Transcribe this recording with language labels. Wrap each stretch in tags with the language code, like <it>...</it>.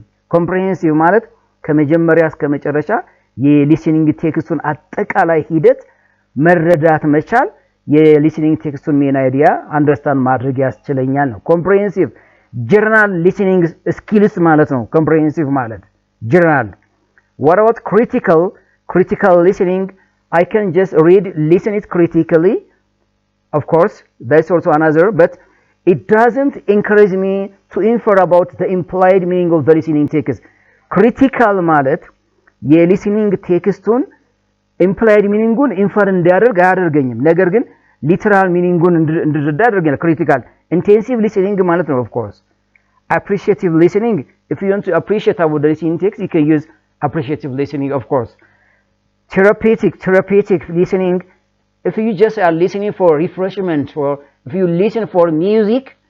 <am>comprehensive ማለት ከመጀመሪያ እስከ መጨረሻ የሊስኒንግ ቴክስቱን አጠቃላይ ሂደት መረዳት መቻል የሊስኒንግ ቴክስቱን ሜን አይዲያ አንደርስታንድ ማድረግ ያስችለኛል ነው።</am> <en>comprehensive general listening skills</en> <am>ማለት ነው። comprehensive ማለት general.</am> <en>What about critical listening? I can just listen it critically. Of course, that's also another, but it doesn't encourage me to infer about the implied meaning of the listening text.</en> <am>Critical ማለት የሊስኒንግ ቴክስቱን</am> <en>implied meaning</en> <am>ን ኢንፈር እንዲያደርግ አያደርገኝም። ነገር ግን</am> <en>literal meaning</en> <am>እንድረዳ ያደርገናል</am> <en>critical intensive listening</en> <am>ማለት ነው</am> <en>of course appreciative listening if you want to appreciate about the listening text you can use appreciative listening of course therapeutic listening if you just are listening for refreshment or if you listen for music</en>